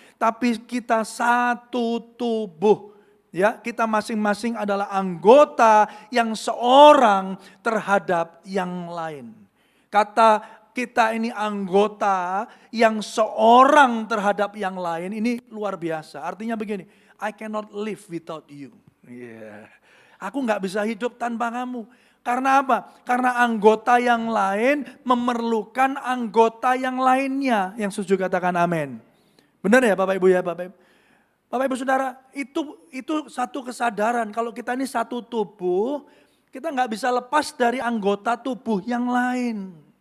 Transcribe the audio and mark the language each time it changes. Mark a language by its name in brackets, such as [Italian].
[Indonesian] Tapi kita satu tubuh. Ya, kita masing-masing adalah anggota yang seorang terhadap yang lain. Kata kita ini anggota yang seorang terhadap yang lain ini luar biasa. Artinya begini, [English] I cannot live without you. Yeah. [Indonesian] Aku gak bisa hidup tanpa kamu. Karena apa? Karena anggota yang lain memerlukan anggota yang lainnya. Yang setuju katakan amin. Benar ya Bapak Ibu ya Bapak Ibu? Bapak Ibu Saudara, itu satu kesadaran kalau kita ini satu tubuh, kita nggak bisa lepas dari anggota tubuh yang lain.